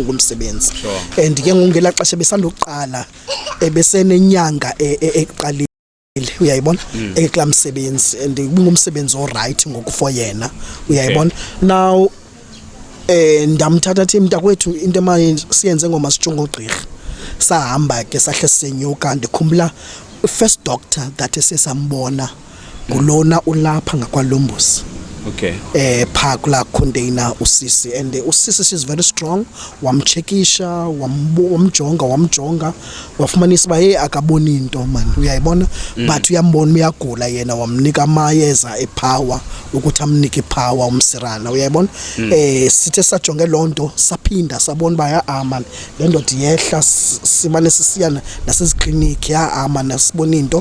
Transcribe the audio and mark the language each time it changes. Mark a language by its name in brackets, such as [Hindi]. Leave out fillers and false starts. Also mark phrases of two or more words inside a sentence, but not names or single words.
[Xhosa] ngomsebenzi and ke ngongela xesha besandoqala ebesenenyanga eqalile uyayibona ekla msebenzi and ngumsebenzi oright ngoku yena uyayibona now ndamthatha thi mntakwethu into emanje siyenze ngoma sijonga ugqirha sahamba ke sahle senyuka ndikhumbula [English] first doctor that [Xhosa] esesambona kulona ulapha ngakwaLombosi pha kula container usisi and usisi [English] is very strong [Xhosa] wamcheckisha wamjonga wafumanisa ba akaboni into man uyayibona but uyambona uyagula yena wamnika amayeza epower ukuthi amnike ipower umsirana uyayibona sithe sajonge lonto saphinda sabona ba man le ndoda yehla simane sisiyana naseziclinic man nasibona into